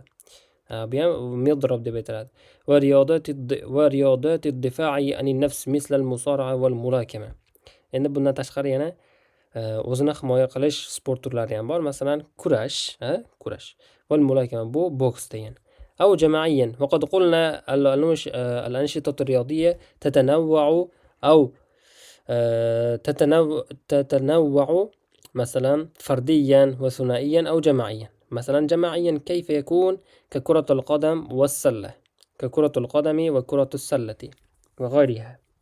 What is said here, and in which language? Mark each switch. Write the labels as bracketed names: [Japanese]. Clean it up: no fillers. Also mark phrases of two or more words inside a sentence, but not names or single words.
[Uzbek] Bu ham midrab deb aytiladi. [Arabic] ورياضة الدفاع عن النفس مثل المصارعة والملاكمة. [Uzbek] Endi bundan tashqari yana o'zini himoya qilish sport turlari ham bor. Masalan, kurash. [Arabic] والملاكمة [Uzbek] bu boks degan. [Arabic] أو جماعيا. وقد قلنا الأنشطة الرياضية تتنوع أو تتنوع مثلا فرديا وثنائيا أو جماعيا. مثلا جماعيا كيف يكون؟ ككرة القدم والسلة، ككرة القدم وكرة السلة وغيرها.